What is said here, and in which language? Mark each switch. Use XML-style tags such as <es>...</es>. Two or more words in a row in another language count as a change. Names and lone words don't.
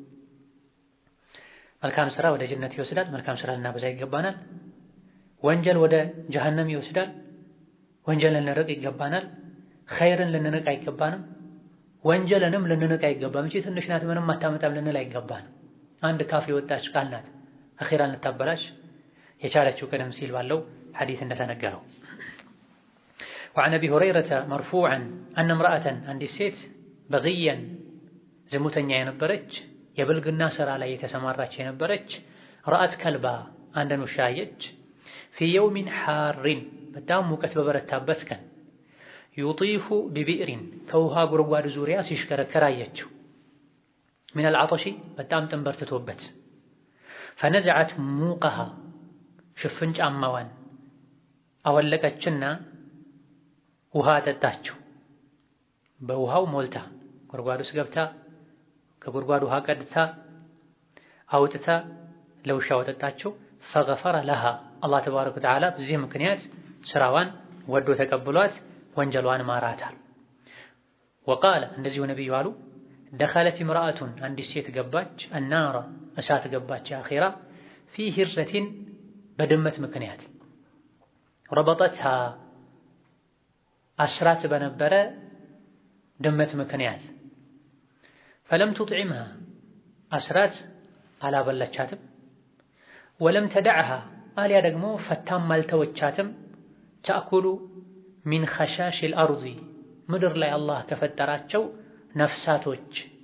<am>መልካም ስራ ወደ ጀነት ይወስዳል። መልካም ስራ ልናበዛ ይገባናል። ወንጀል ወደ ጀሃነም ይወስዳል። ወንጀልን ልንርቅ ይገባናል። ኸይርን ልንንቅ አይገባንም። ወንጀልንም ልንንቅ አይገባም። እቺ ትንሽ ናት ምንም አታመጣም ልንል አይገባንም። አንድ ካፍ የወጣች ቃል ናት አኺራን ልታበላሽ የቻለችው ቀደም ሲል ባለው ሐዲስ እንደተነገረው።</am> <ar>وعن أبي هريرة مرفوعا أن امرأة</ar> <am>አንዲት ሴት በግየን ዝሙተኛ የነበረች የብልግና ስራ ላይ የተሰማራች የነበረች</am> <ar>رأت كلبا</ar> <am>አንድን ውሻ አየች።</am> <ar>في يوم حار</ar> <am>በጣም ሙቀት በበረታበት ቀን</am> <ar>يطيف ببئر</ar> <am>ከውሃ ጉድጓድ ዙሪያ ሲሽከረከር አየችው።</am> <ar>من العطش</ar> <am>በጣም ተንበርትቶበት</am> <ar>فنزعت موقها</ar> <am>ሽፍን ጫማዋን አወለቀችና ውሃ ጠጣችው። በውሃው ሞልታ ጉድጓድ ውስጥ ገብታ ከጉድጓድ ውሃ ቀድታ አውጥታ ለውሻው ጠጣችው።</am> <ar>فغفر لها</ar> <am>አላህ</am> <ar>تبارك وتعالى</ar> <am>በዚህ ምክንያት ስራዋን ወዶ ተቀብሏት ወንጀሏን ማራታል። وقال እንደዚሁ ነብዩ አሉ</am> <ar>دخلت امرأة</ar> <am>አንዲት ሴት ገባች النار እሳት ገባች አኺራ</am> <ar>في هرة</ar> <am>በድመት ምክንያት ربطتها አስራት በነበረ ድመት ምክንያት</am> <ar>فلم تطعمها</ar> <am>አስራት አላበላቻትም፣</am> <ar>ولم تدعها</ar> <am>አልያ ደግሞ ፈታም አልተወቻትም፣</am> <ar>تأكل من خشاش الأرض</ar> <am>ምድር ላይ አላህ ከፈጠራቸው ነፍሳቶች</am>